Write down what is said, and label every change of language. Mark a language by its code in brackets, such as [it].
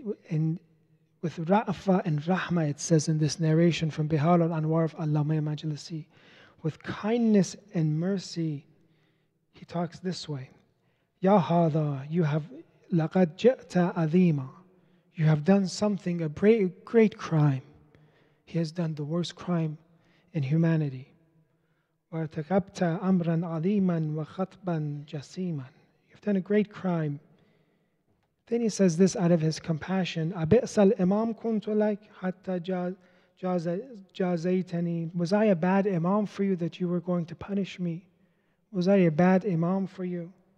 [en] And with ra'fa and rahma, it says in this narration from Bihar al-Anwar of Allama Majlisi, with kindness and mercy, he talks this way. [ar] Ya hada, [en] you have [ar] laqad ja'ta adhima. [en] You have done something, a great crime. He has done the worst crime in humanity. [ar] وَارْتَكَبْتَ أَمْرًا عَظِيمًا وَخَطْبًا جَسِيمًا. [en] You've done a great crime. Then he says this out of his compassion. [ar] أَبِئْسَ الْإِمَامْ كُنْتُ لَكَ حَتَّى جَازَيْتَنِي. [en] Was I a bad imam for you that you were going to punish me? Was I a bad imam for you?